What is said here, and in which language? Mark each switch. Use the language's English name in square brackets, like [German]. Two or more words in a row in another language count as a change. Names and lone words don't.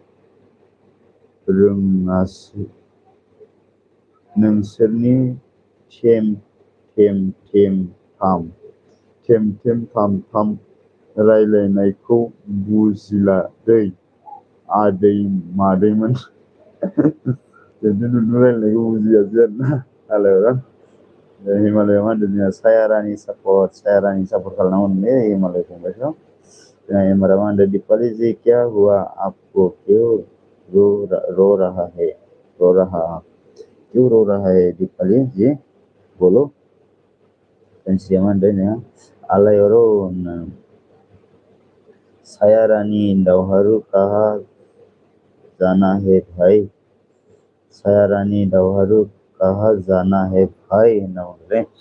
[Bodo] रोङासो नोंसोरनि थेम थेम थेम थाम थेम थेम थाम थाम रायलायनायखौ बुजिला दै आदै मादैमोन बिदिनो रायलायनायखौ बुजियासै आरोना हिमालया मा होनदों जोंहा सायारानि सापर्ट खालामनांगौमोनलै हिमालय फंबायखौ जोंहा हिमालया मा होनदों [Hindi] दीपाली जी क्या हुआ आपको क्यों रो रहा है क्यों रो रहा है दीपाली जी बोलो [Bodo] सानस्रिया मा होनदों जोंहा आलायारन सायारानि दावहारु [Hindi] कहा जाना है भाई [Bodo] सायारानि दावहारु [Hindi] कहा जाना है भाई [Bodo] होनना बुंदोंलै